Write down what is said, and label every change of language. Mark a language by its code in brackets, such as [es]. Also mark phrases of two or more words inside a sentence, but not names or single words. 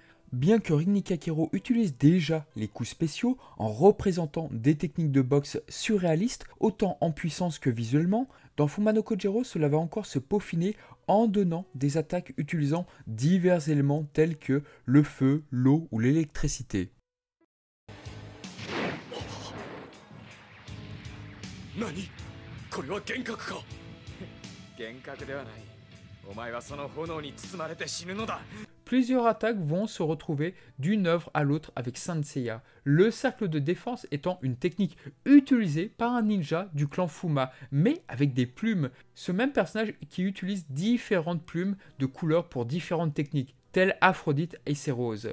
[fr] Bien que Rin Kakero utilise déjà les coups spéciaux en représentant des techniques de boxe surréalistes, autant en puissance que visuellement, dans Fuma no Kojiro, cela va encore se peaufiner en donnant des attaques utilisant divers éléments tels que le feu, l'eau ou l'électricité. Nani? [ja] これは幻覚か? 幻覚ではない。お前はその炎に包まれて死ぬのだ。 [fr] Plusieurs attaques vont se retrouver d'une œuvre à l'autre avec Saint Seiya, le cercle de défense étant une technique utilisée par un ninja du clan Fuma, mais avec des plumes. Ce même personnage qui utilise différentes plumes de couleurs pour différentes techniques, telles Aphrodite et ses roses.